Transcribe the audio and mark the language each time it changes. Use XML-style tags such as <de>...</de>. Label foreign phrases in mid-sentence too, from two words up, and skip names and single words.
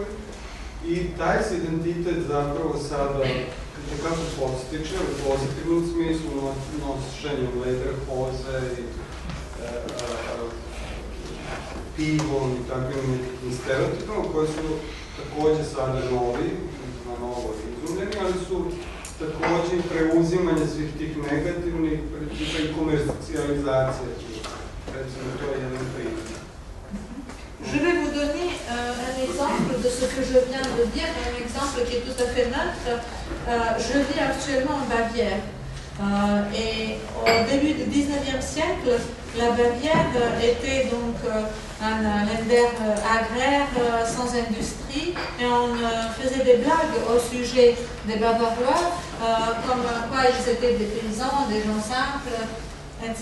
<sr>I taj se identitet zapravo sada kako podstiče u pozitivnom smislu, nošenjem lederhoze i pivom i takvim nekakvim stereotipama koji su takođe sada novi, na novo izumljeni, ali su takođe i preuzimanje svih tih negativnih principa i komercializacije. Recimo, to je jedan primjer.</sr> <fr>Je vais vous donner un exemple de ce que je viens de dire, un exemple qui est tout à fait neutre. Je vis actuellement en Bavière. Et au début du 19e siècle, la Bavière était donc un Länder agraire sans industrie, et on faisait des blagues au sujet des Bavarois, comme quoi ils étaient des paysans, des gens simples, etc.</fr>